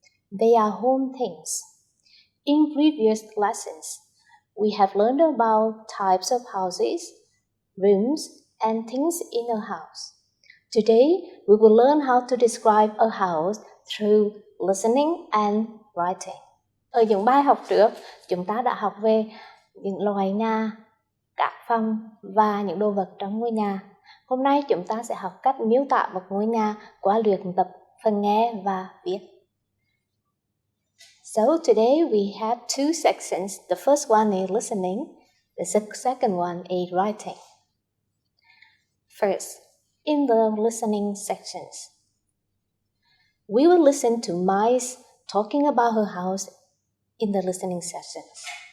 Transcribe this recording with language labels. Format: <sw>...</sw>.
<en>They are home things. In previous lessons, we have learned about types of houses, rooms, and things in a house. Today, we will learn how to describe a house through listening and writing.</en> <vi>Ở những bài học trước, chúng ta đã học về những loài nhà, các phòng và những đồ vật trong ngôi nhà. Hôm nay chúng ta sẽ học cách miêu tả một ngôi nhà qua luyện tập phần nghe và viết.</vi> <en>So today we have two sections. The first one is listening. The second one is writing. First, in the listening sections, we will listen to Mice talking about her house in the listening sessions.</en>